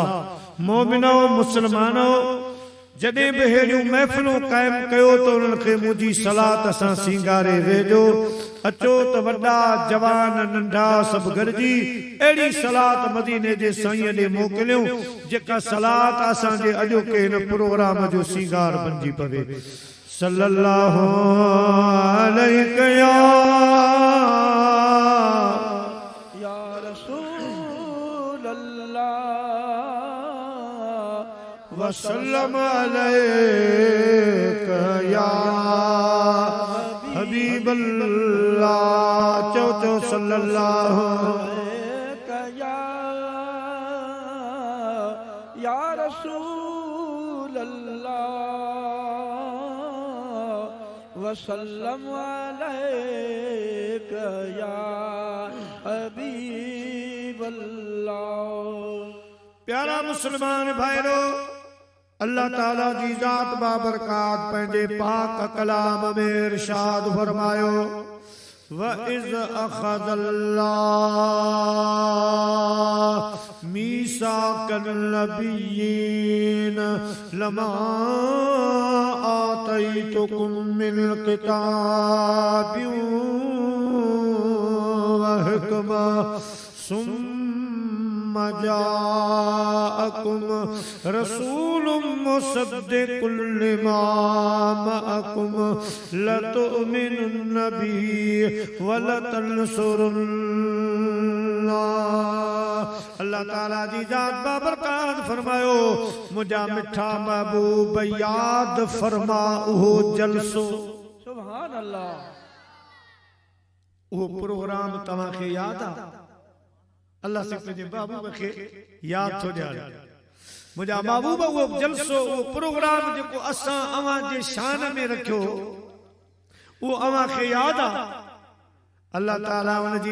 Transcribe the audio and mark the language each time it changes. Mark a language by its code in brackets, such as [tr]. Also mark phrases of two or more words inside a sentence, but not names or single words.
[sd] मोमिनो मुसलमानो जॾहिं बि अहिड़ियूं महफ़िलूं क़ाइमु कयो त उन्हनि खे मुंहिंजी सलात सां सींगारे वेझो। अचो त वॾा जवान नंढा सभु गॾिजी अहिड़ी सलात मदीने जे साईं ॾे मोकिलियूं जेका सलात असांजे अॼोके हिन प्रोग्राम जो सींगार बणिजी पवे। [ar] صلى الله عليه يا رسول الله وسلم عليك يا حبيب الله. [sd] चो चो [ar] صلى الله عليك يا رسول الله وسلم عليك يا حبيب الله. [sd] प्यारा मुसलमान भाइरो अल्लाह ताला जी ज़ात बाबरकात पंहिंजे पाक कलाम में इरशाद फरमायो [ar] وإذ أخذ الله ميثاق النبيين لما آتيتكم من كتاب وحكمة جاءكم رسول مصدق لما معكم لتؤمنن به ولتنصرنه [sd] अल्लाह अल्लाह ताला जी जात बाबरकात फरमायो मुझा मिठा महबूब याद फरमा उहो जलसो [ar] سبحان الله [sd] वो प्रोग्राम तव्हां खे याद आ अल्लाह से पंहिंजे महबूब खे याद थो ॾियारे मुझा महबूब वो जलसो वो प्रोग्राम जेको असां अवां जे शान में रखियो वो अवां खे याद आ अल्लाह ताला उन जी